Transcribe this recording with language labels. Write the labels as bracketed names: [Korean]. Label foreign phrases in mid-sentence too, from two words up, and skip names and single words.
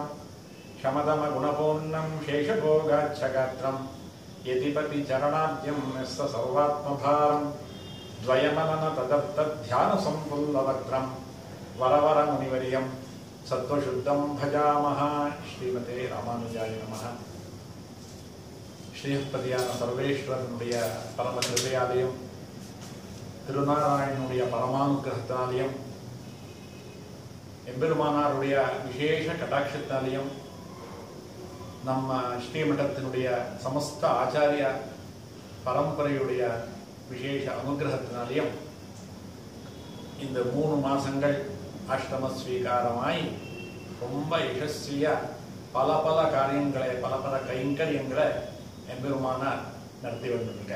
[Sanskrit] शमदमगुणपूर्णं शेषभोगाच्छगात्रं यतिपतिचरणाद्यं यस्य सर्वात्मभारं द्वयमनन तदर्थध्यानसम्फुल्लवक्त्रं वरवरमुनिवर्यं सत्त्वशुद्धं भजामः। श्रीमते रामानुजाय नमः। [Tamil] ஸ்ரீஹப்பதியான சர்வேஸ்வரனுடைய பரம கிருபையாலயம், திருநாராயணனுடைய பரமானுகிரகத்தாலயம், எம்பெருமானாருடைய விசேஷ கடாட்சத்தாலயம், நம்ம ஸ்ரீமடத்தினுடைய சமஸ்த ஆச்சாரிய பரம்பரையுடைய விசேஷ அனுகிரகத்தினாலையும் இந்த 3 மாசங்கள் அஷ்டம ஸ்வீகாரமாய் ரொம்ப யசஸ்வியா பல பல காரியங்களை பல பல கைங்கரியங்களை எம்பெருமானார் நடத்தி வந்துருக்கார்.